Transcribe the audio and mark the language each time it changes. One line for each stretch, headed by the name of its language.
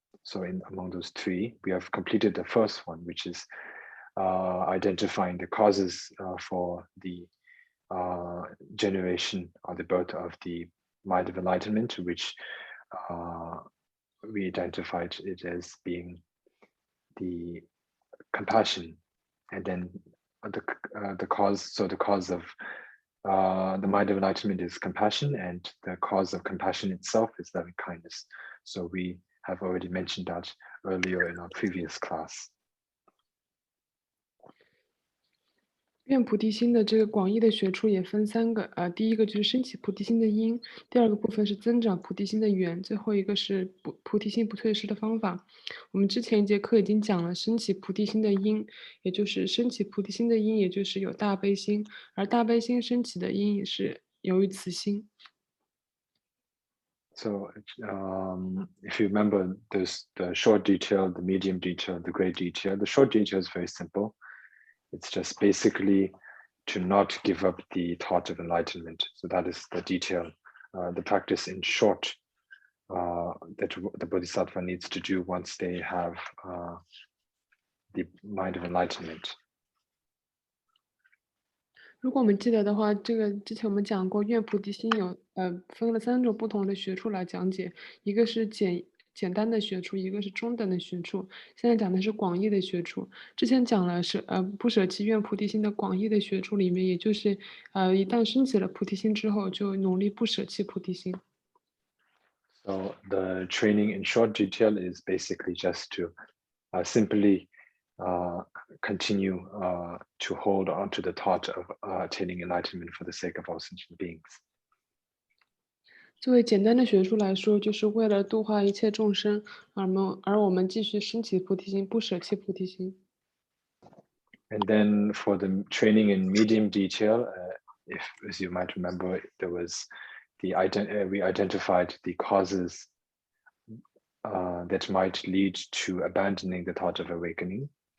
English: So among those 3, we have completed the first one, which is identifying the causes for the generation or the birth of the mind of enlightenment, which we identified it as being the compassion, and then the cause. So the cause of the mind of enlightenment is compassion, and the cause of compassion itself is loving kindness. So we have already mentioned that earlier in our previous class.
Chinese: 愿菩提心的这个广义的学处也分3个，第一个就是升起菩提心的因，第2个部分是增长菩提心的缘，最后一个是菩提心不退失的方法。我们之前一节课已经讲了升起菩提心的因，也就是升起菩提心的因，也就是有大悲心，而大悲心升起的因也是由于慈心。
English: So if you remember, there's the short detail, the medium detail, the great detail. The short detail is very simple. It's just basically to not give up the thought of enlightenment. So that is the detail, the practice in short that the Bodhisattva needs to do once they have the mind of enlightenment.
Chinese: 如果我们记得的话，这个之前我们讲过，愿菩提心有分了3种不同的学处来讲解，一个是简单的学处，一个是中等的学处，现在讲的是广义的学处。之前讲了是不舍弃愿菩提心的广义的学处里面，也就是一旦升起了菩提心之后，就努力不舍弃菩提心。
English: So the training in short detail is basically just to simply continue to hold on to the thought of attaining enlightenment for the sake of all sentient beings.
Chinese: 作为简单的学处来说，就是为了度化一切众生，而我们继续升起菩提心，不舍弃菩提心。
English: And then for the training in medium detail, if, as you might remember, there was we identified the causes that might lead to abandoning the thought of awakening.